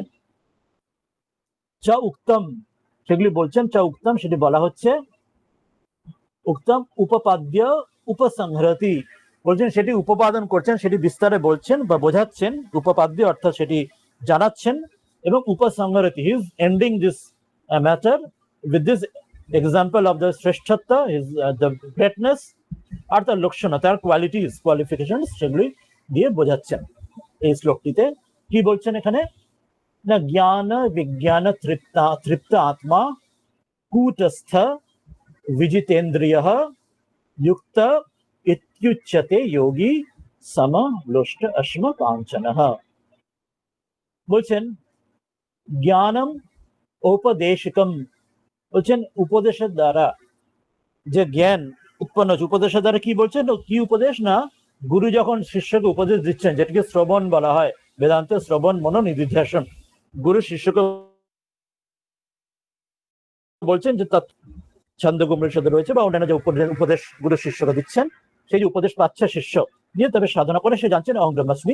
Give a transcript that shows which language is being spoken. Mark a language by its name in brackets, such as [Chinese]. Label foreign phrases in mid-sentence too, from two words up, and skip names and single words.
[Sanskrit] চা উক্তম, [Bangla] সেগুলি বলছেন, [Sanskrit] চা উক্তম [Bangla] সেটি বলা হচ্ছে, [Sanskrit] উক্তম উপপাদ্য উপসংহরতি, [Bangla] বলছেন সেটি উপপাদন করছেন, সেটি বিস্তারে বলছেন বা বোঝাচ্ছেন, উপপাদ্য অর্থাৎ সেটি জানাচ্ছেন, এবং উপসংহরতি, [English] he is ending this matter with this example of the শ্রেষ্ঠত্ব, the greatness, [Bangla] আর তার লক্ষণ, তার কোয়ালিটিস, কোয়ালিফিকেশন, সেগুলি দিয়ে বোঝাচ্ছেন। এই শ্লোকটিতে কি বলছেন এখানে না, [Sanskrit] জ্ঞান বিজ্ঞান তৃপ্ত আত্মা কূটস্থ विजितेन्द्रियः युक्त इत्युच्यते योगी समलोष्ट अश्म कांचनः। [Bangla] বলছেন [Sanskrit] জ্ঞানম ঔপদেশিকম, [Bangla] বলছেন উপদেশের দ্বারা যে জ্ঞান উৎপন্ন হচ্ছে, উপদেশের দ্বারা কি বলছেন, কি উপদেশ না, গুরু যখন শিষ্যকে উপদেশ দিচ্ছেন, যেটাকে শ্রবণ বলা হয়, বেদান্তে শ্রবণ মনন নিধিধ্যাসন, গুরু শিষ্যকে বলছেন যে ছন্দগুম্রের সাথে রয়েছে, বা অন্যান্য যে উপদেশ গুরু শিষ্যকে দিচ্ছেন, সেই যে উপদেশ পাচ্ছে শিষ্য, দিয়ে তবে সাধনা করে সে জানছেন [Sanskrit] অহং ব্রহ্মাস্মি।